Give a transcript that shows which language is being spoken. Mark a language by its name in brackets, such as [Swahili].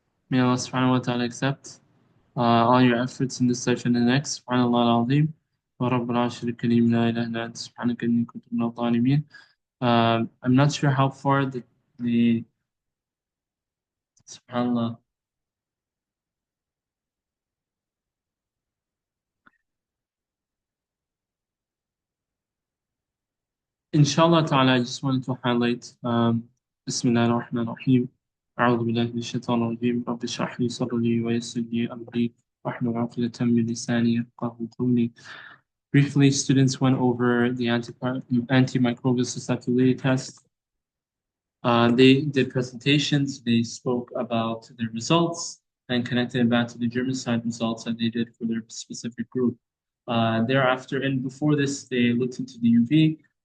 [English] May Allah subhanahu wa ta'ala accept all your efforts in this session and the next. [Arabic] Subhanallah al-Azim. ورب العرش الكريم لا إله إلا أنت سبحانك إني كنت من الظالمين. [English] I'm not sure how far the subhanallah. Inshallah ta'ala, I just wanted to highlight [Arabic] Bismillah ar-Rahman ar-Rahim. أعوذ بالله من الشيطان الرجيم رب اشرح لي صدري ويسر لي أمري واحلل عقدة من لساني يفقهوا قولي. [English] Briefly, students went over the antimicrobial susceptibility test. They did presentations, they spoke about their results and connected it back to the germicide results that they did for their specific group. Thereafter, and before this, they looked into the UV.